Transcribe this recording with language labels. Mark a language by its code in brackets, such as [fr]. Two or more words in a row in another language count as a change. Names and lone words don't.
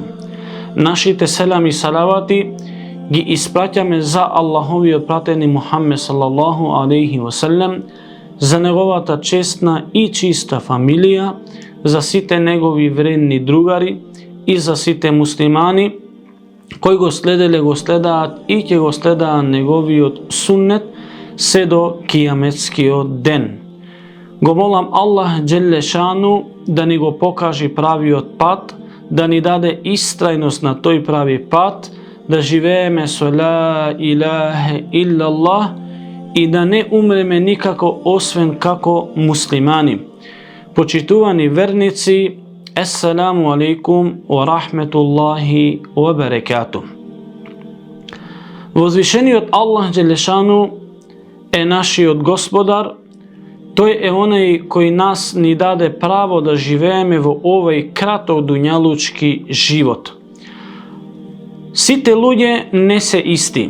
[mk] Нашите селам и салавати ги испраќаме за Аллаховиот пратени Мухаммед [ar] صلى الله عليه وسلم, [mk] за неговата честна и чиста фамилија, за сите негови вредни другари и за сите муслимани кои го следаат и ќе го следаат неговиот суннет се до кијаметскиот ден. Го молам Аллах Джелешану да ни го покажи правиот пат, да ни даде истрајност на тој прави пат, да живееме со [ar] لا إله إلا الله [mk] и да не умреме никако освен како муслимани. Почитувани верници, [ar] السلام عليكم ورحمة الله وبركاته. [mk] Возвишениот Аллах Джелешану е нашиот Господар. Тој е онај кој нас ни даде право да живееме во овој краток дуњалучки живот. Сите луѓе не се исти.